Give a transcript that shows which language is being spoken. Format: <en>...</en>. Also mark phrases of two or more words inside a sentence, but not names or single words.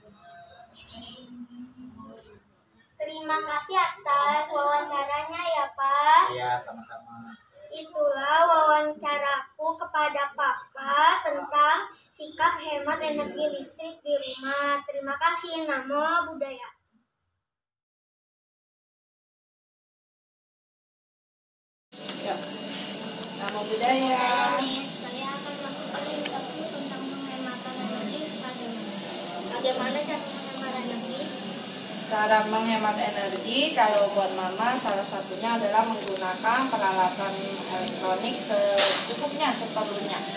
<id>Terima kasih atas wawancaranya ya, Pak. Ya, sama-sama. Itulah wawancaraku kepada Papa tentang sikap hemat energi listrik di rumah. Terima kasih.</id> <pi>Namo Buddhaya.</pi> <id>Ya.</id> <pi>Namo Buddhaya.</pi> <id>Saya akan melakukan interview tentang penghematan energi. Bagaimana cara menghemat energi? Cara menghemat energi kalau buat mama salah satunya adalah menggunakan peralatan elektronik secukupnya, seperlunya.</id>